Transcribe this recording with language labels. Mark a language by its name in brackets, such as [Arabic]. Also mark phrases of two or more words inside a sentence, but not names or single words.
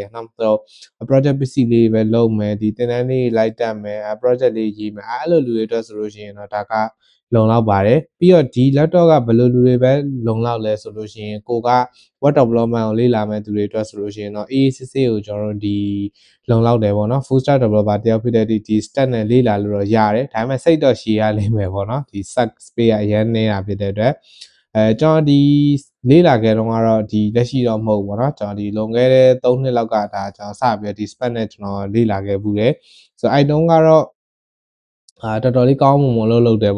[Burmese] ရဲ့နောက်တော့ [English] project PC [Burmese] လေးပဲလုပ်မယ်ဒီသင်တန်းလေးလိုက်တက်မယ် project လေးရေးမယ်အဲ့လိုလူတွေအတွက်ဆိုလို့ရှိရင်တော့ဒါကလုံလောက်ပါတယ်ပြီးတော့ဒီ laptop ကဘယ်လိုလူတွေပဲလုံလောက်လဲဆိုလို့ရှိရင်ကိုက [English] web development [Burmese] ကိုလေ့လာမဲ့သူတွေအတွက်ဆိုလို့ရှိရင်တော့ AACC ကိုကျွန်တော်တို့ဒီလုံလောက်တယ်ပေါ့နော် [English] full stack developer [Burmese] တယောက်ဖြစ်တဲ့ဒီ stack နဲ့လေ့လာလို့တော့ရတယ်ဒါပေမဲ့စိတ်တော့ရှည်ရလိမ့်မယ်ပေါ့နော်ဒီ [English] stack space [Burmese] အရင်နေတာဖြစ်တဲ့အတွက်ကျွန်တော်ဒီလေ့လာခဲ့တော့ကတော့ဒီလက်ရှိတော့မဟုတ်ဘူးပေါ့နော်ကျွန်တော်ဒီလွန်ခဲ့ တဲ့3နှစ်လောက်ကဒါကျွန်တော်စပြီးဒီ spec နဲ့ကျွန်တော်လေ့လာခဲ့ဘူးတယ်ဆိုတော့အဲ့တုန်းကတော့တော်တော်လေးကောင်းမွန်လုပ်တယ်